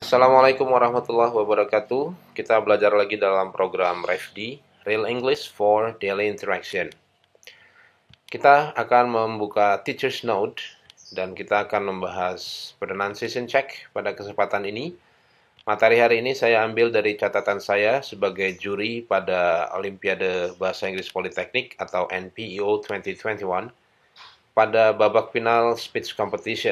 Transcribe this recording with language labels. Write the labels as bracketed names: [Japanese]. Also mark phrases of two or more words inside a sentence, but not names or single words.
[Arabic] السلام عليكم ورحمة الله وبركاته. [Indonesian] Kita belajar lagi dalam program REFD, [English] Real English for Daily Interaction. [Indonesian] Kita akan membuka [English] Teacher's Note [Indonesian] dan kita akan membahas [English] pronunciation check [Indonesian] pada kesempatan ini. Materi hari ini saya ambil dari catatan saya sebagai juri pada Olimpiade Bahasa Inggris Politeknik atau NPEO 2021 pada babak final [English] speech competition.